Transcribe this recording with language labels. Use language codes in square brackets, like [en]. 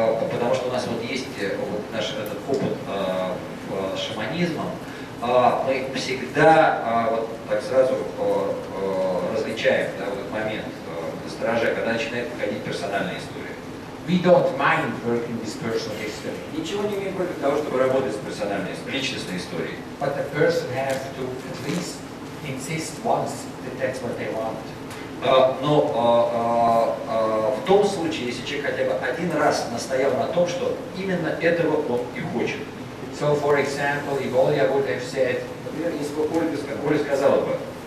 [ru] Потому что у нас вот есть вот наш этот опыт шаманизмом, мы всегда вот так сразу различаем, да, вот этот момент насторожа, когда начинает выходить персональная история. [en] We don't mind working with personal history. [ru] Ничего не имеем против того, чтобы работать с персональной, личностной историей. [en] But the person has to at least insist once that that's what they want. [ru] Но в том случае, если человек хотя бы один раз настоял на том, что именно этого он и хочет. [en] So, for example, if Olya would have said, [ru] например, если бы Оля сказала бы,